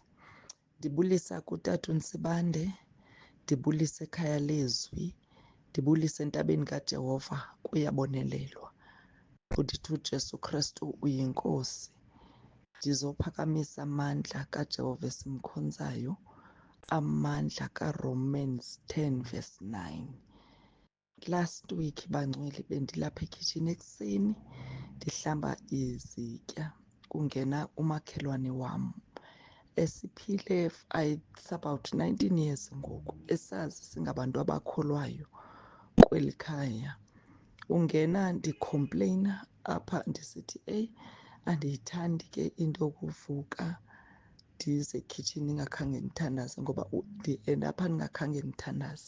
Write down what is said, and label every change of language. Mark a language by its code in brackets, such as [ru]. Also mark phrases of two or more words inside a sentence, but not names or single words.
[xh] Ndibulisa kuTata uNsibande, ndibulisa ekhaya lezwi, ndibulisa entabeni kaJehova kuyabonelelwa. Ndithi uJesu Kristu uyinkosi. Ndizophakamisa amandla kaJehova esimkhonzayo, amandla kaRomans 10 verse 9. [en] Last week [xh] bangcwele bendilapha ekhitshini ekuseni ndihlamba izitya, kungena umakhelwane wam esiphile [en] it's about 19 years [xh] ngoku, esazi singabantu abakholwayo kweli khaya. Ungena ndicomplaina apha ndisithi andiyithandi ke into yokuvuka ndize ekhitshini ndingakhange ndithandaze, ngoba apha ndingakhange ndithandaze.